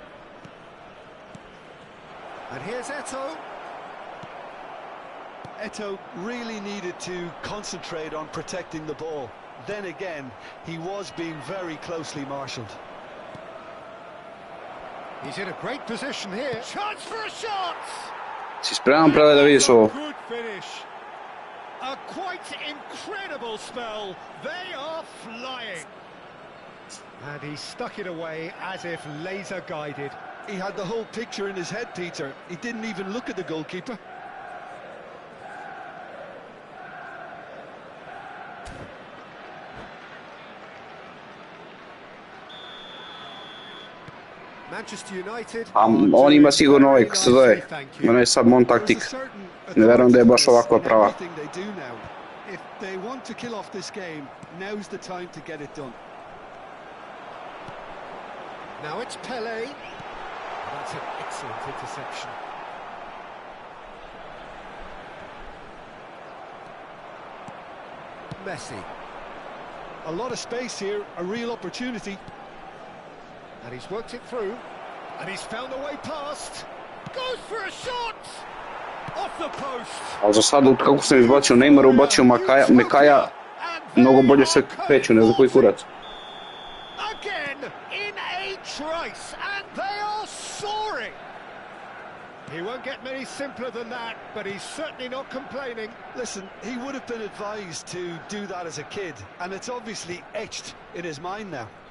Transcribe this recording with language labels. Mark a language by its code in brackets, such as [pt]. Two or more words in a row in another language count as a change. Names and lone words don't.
[en] And here's Eto'o. Eto'o really needed to concentrate on protecting the ball. Then again, he was being very closely marshalled. He's in a great position here. Chance for a shot! [sr] Si spreman prave da vidiš ovo? [en] Good finish. A quite incredible spell. They are flying. And he stuck it away as if laser guided. He had the whole picture in his head, Peter. He didn't even look at the goalkeeper. Manchester United. [sr] On ima sigurno ovaj, kako se zove, ono je sad mon taktik. Ne verujem da je baš ovakva prava. [en] If they want to kill off this game, now's the time to get it done. Now it's Pelé. That's an excellent interception. Messi. A lot of space here, a real opportunity. And he's worked it through. And he's found a way past. Goes for a shot! Off the post. [sr] Ali za sad, kako sam izbacio Neymara, ubacio Mekaja. Mnogo bolje se kreću, ne znam koji kurac. [en] Again in a trice, and they are soaring. He won't get many simpler than that, but he's certainly not complaining. Listen, he would have been advised to do that as a kid, and it's obviously etched in his mind now.